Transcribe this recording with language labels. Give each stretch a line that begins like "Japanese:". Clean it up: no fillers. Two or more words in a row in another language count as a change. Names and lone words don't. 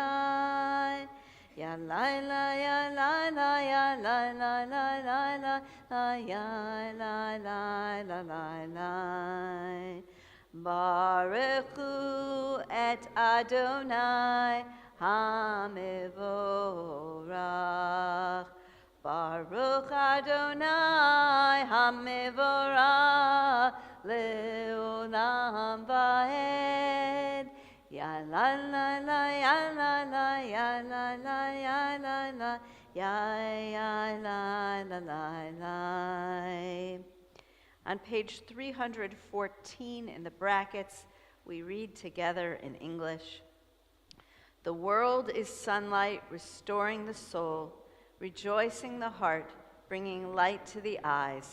Hebrew: Ya la la ya la la ya la la la la la la ya la la la la la. ברכו את אדני המבורך. ברוך אדני המבורך לעולם ועד. Ya la la la ya la la ya la la ya la la ya la la la la.
English: On page 314 in the brackets, we read together in English. The world is sunlight, restoring the soul, rejoicing the heart, bringing light to the eyes.